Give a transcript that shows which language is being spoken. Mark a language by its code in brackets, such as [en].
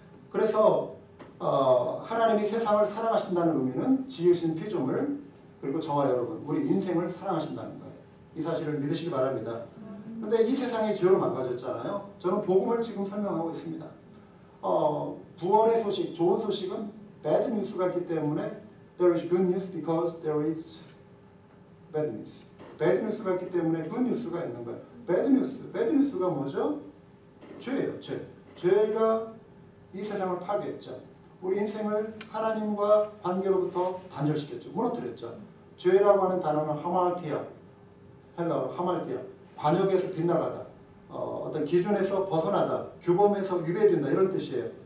[ko] 그래서 하나님이 세상을 사랑하신다는 의미는 지으신 피조물 그리고 저와 여러분 우리 인생을 사랑하신다는 거예요. 이 사실을 믿으시기 바랍니다. 그런데 이 세상이 죄로 망가졌잖아요. 저는 복음을 지금 설명하고 있습니다. 부활의 소식, 좋은 소식은 [en] bad news가 [ko] 있기 때문에 [en] there is good news because there is bad news. bad news [ko] 가 있기 때문에 [en] good news [ko] 가 있는 거예요. bad news가 뭐죠? 죄예요. 죄가 이 세상을 파괴했죠. 우리 인생을 하나님과 관계로부터 단절시켰죠. 무너뜨렸죠. 죄라고 하는 단어는 하말티아, 헬라어로 하말티아, 관역에서 빗나가다, 어떤 기준에서 벗어나다, 규범에서 위배된다 이런 뜻이에요.